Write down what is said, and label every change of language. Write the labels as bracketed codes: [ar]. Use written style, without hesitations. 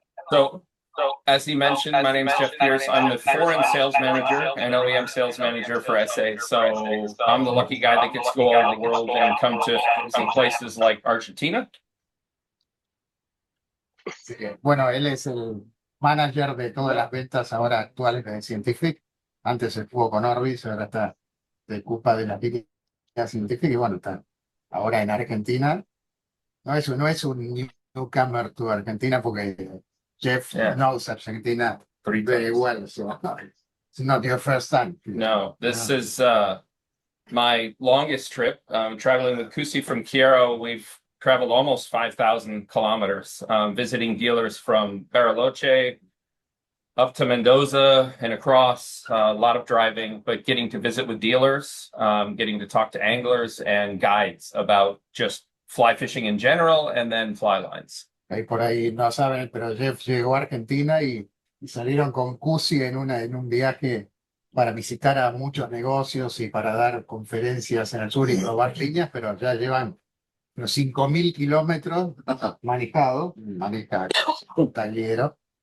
[en] So, as he mentioned, my name is Jeff Pierce. I'm the foreign sales manager and OEM sales manager for SA. So I'm the lucky guy that gets to go all over the world and come to some places like Argentina. [es] Bueno, él es el manager de todas las ventas ahora actuales de Scientific. Antes estuvo con Orbis, ahora está de culpa de la línea Scientific y bueno, está ahora en Argentina. No es un [en] newcomer to Argentina porque Jeff knows Argentina very well, so it's not your first time. No, this is my longest trip. Traveling with Kusi from Quiero, we've traveled almost 5,000 kilometers, visiting dealers from Bariloche up to Mendoza and across, a lot of driving, but getting to visit with dealers, getting to talk to anglers and guides about just fly fishing in general and then fly lines. [es] Por ahí no saben, pero Jeff llegó a Argentina y salieron con Cusi en un viaje para visitar a muchos negocios y para dar conferencias en el sur y probar líneas, pero ya llevan unos 5.000 kilómetros manejados, maneja un tallero.